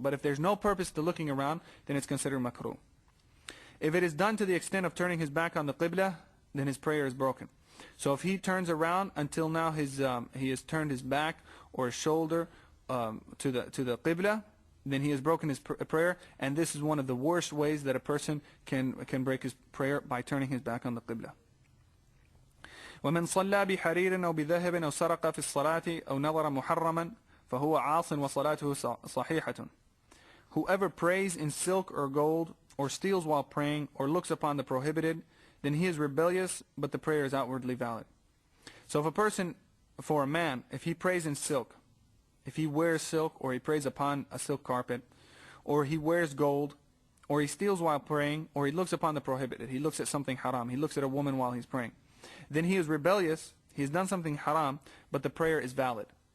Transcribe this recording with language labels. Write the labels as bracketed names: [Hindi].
[English] But if there's no purpose to looking around, then it's considered makruh. If it is done to the extent of turning his back on the qibla, then his prayer is broken. So if he turns around until now he has turned his back or his shoulder to the qibla, then he has broken his prayer, and this is one of the worst ways that a person can break his prayer, by turning his back on the qibla. [Arabic] ومن صلى بحرير أو بذهب أو سرق في الصلاة أو نظر محرما فهو عاص وصلاته صحيحة. [English] Whoever prays in silk or gold, or steals while praying, or looks upon the prohibited, then he is rebellious, but the prayer is outwardly valid. So if a person, for a man, if he prays in silk, if he wears silk, or he prays upon a silk carpet, or he wears gold, or he steals while praying, or he looks upon the prohibited, he looks at something haram, he looks at a woman while he's praying, then he is rebellious, he's done something haram, but the prayer is valid.